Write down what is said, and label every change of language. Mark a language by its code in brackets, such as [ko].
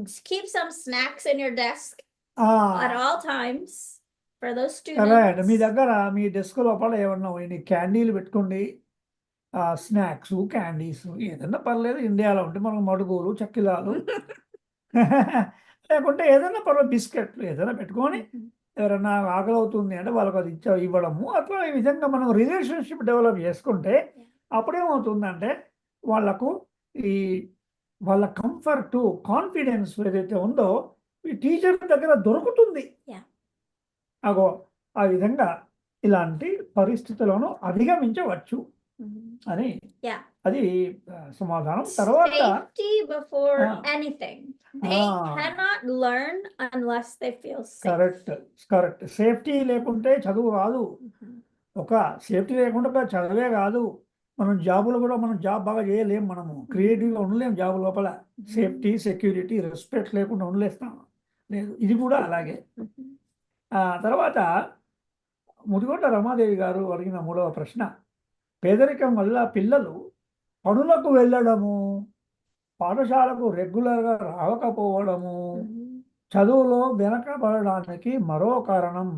[en] keep some snacks in your desk at all times for those students. [te] Correct. మీ దగ్గర మీ desk లోపల ఏమన్నా క్యాండీలు పెట్టుకోండి, snacks, candies ఏదన్నా పర్లేదు. ఇండియాలో ఉంటే మనం మడుగులు, చక్కిలాలు లేకుంటే ఏదైనా పర్లేదు, బిస్కెట్లు ఏదైనా పెట్టుకొని ఎవరైనా ఆకలి అవుతుంది అంటే వాళ్ళకి అది ఇవ్వడము. అట్లా ఈ విధంగా మనం రిలేషన్షిప్ డెవలప్ చేసుకుంటే అప్పుడేమవుతుందంటే వాళ్ళకు ఈ వాళ్ళ కంఫర్ట్, కాన్ఫిడెన్స్ ఏదైతే ఉందో ఈ టీచర్ దగ్గర దొరుకుతుంది. అగో ఆ విధంగా ఇలాంటి పరిస్థితులను అధిగమించవచ్చు అని అది సమాధానం. తర్వాత [en] Safety before anything. They cannot learn unless they feel safe. [te] Correct. Safety లేకుంటే చదువు రాదు. ఒక సేఫ్టీ లేకుండా చదివే కాదు, మనం జాబులు కూడా మనం జాబ్ బాగా చేయలేము, మనము క్రియేటివ్గా ఉండలేము జాబ్ లోపల. సేఫ్టీ, సెక్యూరిటీ, రెస్పెక్ట్ లేకుండా ఉండలేస్తాం లేదు. ఇది కూడా అలాగే. తర్వాత ముదిగొండ రమాదేవి గారు అడిగిన మూడవ ప్రశ్న, పేదరికం వల్ల పిల్లలు పనులకు వెళ్ళడము, పాఠశాలకు రెగ్యులర్గా రావకపోవడము, చదువులో వెనకబడడానికి మరో కారణం.